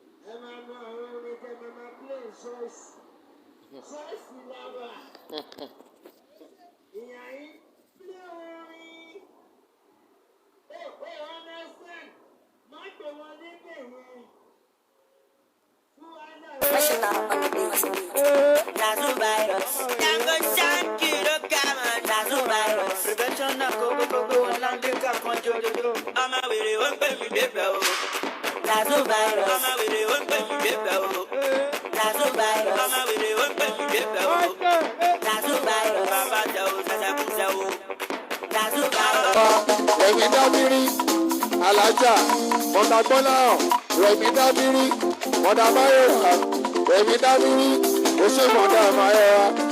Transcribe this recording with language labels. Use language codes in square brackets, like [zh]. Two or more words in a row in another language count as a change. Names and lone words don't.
[yo] Ẹ máa mọ àwọn orin tẹ́ máa máa play ṣọ́ọ̀ṣì. Ṣọ́ọ̀ṣì la wà. Ìyá yín play orin. Ẹ, ẹ, understand? Má pè wọ́n níbẹ̀ yẹn. Fún wa náà. [en] Professional on the beat. [yo] Nazo virus. Django Shanky ló ga mọ́ Nazo virus. Prevention náà kókó kókó, Ọláńdé ká kan jòjòjò. Ọmọ wèrè ó ń pè mí débẹ̀ o. Nazo virus. Nazo virus. Nazo virus. Rẹ̀mí Dábírí, Alájà, Mọ̀tà Gbọ́láhàn, Rẹ̀mí Dábírí, Mọ̀tà Máyọ̀wá, Rẹ̀mí Dábírí, ó ṣe Mọ̀tà Máyọ̀wá.